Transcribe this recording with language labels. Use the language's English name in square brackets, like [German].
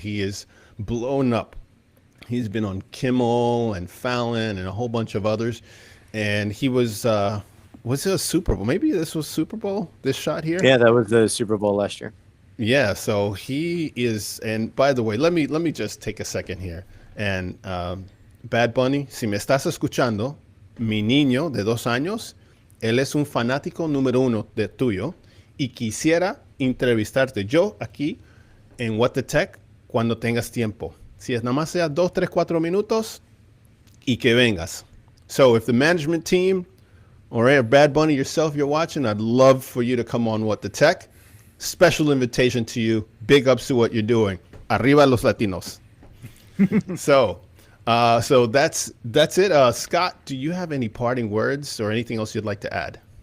[English] He is blown up. He's been on Kimmel and Fallon and a whole bunch of others. And he was it a Super Bowl? Maybe this was Super Bowl, this shot here? Yeah, that was the Super Bowl last year. Yeah, so he is, and by the way, let me just take a second here. [Spanish] And Bad Bunny, si me estás escuchando, mi niño de 2 años, él es un fanático número 1 de tuyo y quisiera entrevistarte yo aquí en What the Tech cuando tengas tiempo. Si es nada más sea 2, 3, 4 minutos y que vengas. [English] So if the management team or Bad Bunny yourself you're watching, I'd love for you to come on What the Tech. Special invitation to you. Big ups to what you're doing. [Spanish] Arriba los Latinos. [English] So that's it. Scott, do you have any parting words or anything else you'd like to add?